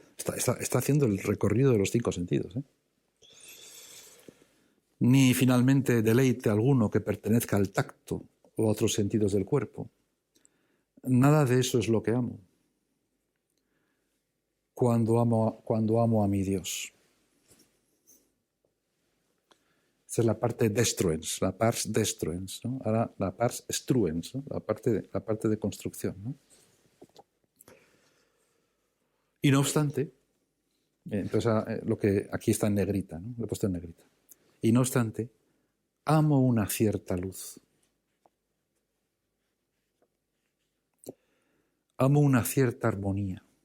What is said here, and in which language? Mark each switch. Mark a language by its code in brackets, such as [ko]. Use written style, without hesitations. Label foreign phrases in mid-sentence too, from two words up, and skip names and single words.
[es] Está haciendo el recorrido de los 5 sentidos, ¿eh? Ni finalmente deleite alguno que pertenezca al tacto o a otros sentidos del cuerpo. Nada de eso es lo que amo cuando amo a mi Dios. Esa es la parte destruens, la [la] pars destruens, [es] ¿no? Ahora la [la] pars struens, [es] ¿no?, la parte de construcción, ¿no? Y no obstante, entonces lo que aquí está en negrita, ¿no?, lo he puesto en negrita. Y no obstante, amo una cierta luz. Amo una cierta armonía.